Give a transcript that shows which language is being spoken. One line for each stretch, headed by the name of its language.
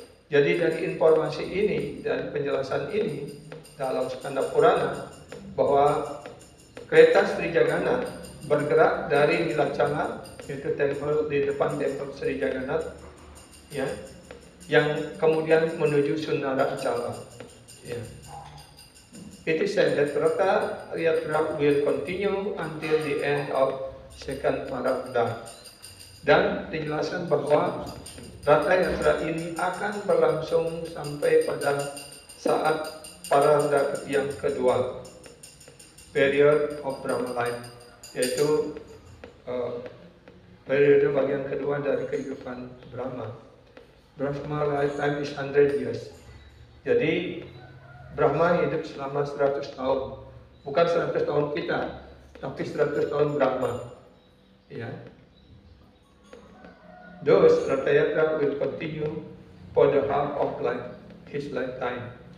Indonesian: Jadi dari informasi ini dan penjelasan ini dalam Skanda Purana bahwa kereta Sri Jagannath bergerak dari Nilachala, yaitu tempel di depan tempel Sri Jagannath, ya, yang kemudian menuju Sundarachala. Ya.
English: It is said that Ratayatra will continue until the end of second Parabda.
Indonesian: Dan dijelaskan bahwa Ratayatra ini akan berlangsung sampai pada saat Parabda yang kedua,
English: period of Brahma life,
Indonesian: yaitu periode bagian kedua dari kehidupan Brahma.
English: Brahma lifetime is 100 years.
Indonesian: Jadi Brahma hidup selama 100 tahun. Bukan 100 tahun kita, tapi 100 tahun Brahma. Ya.
English: Thus, Ratayatra will continue for the half of his lifetime.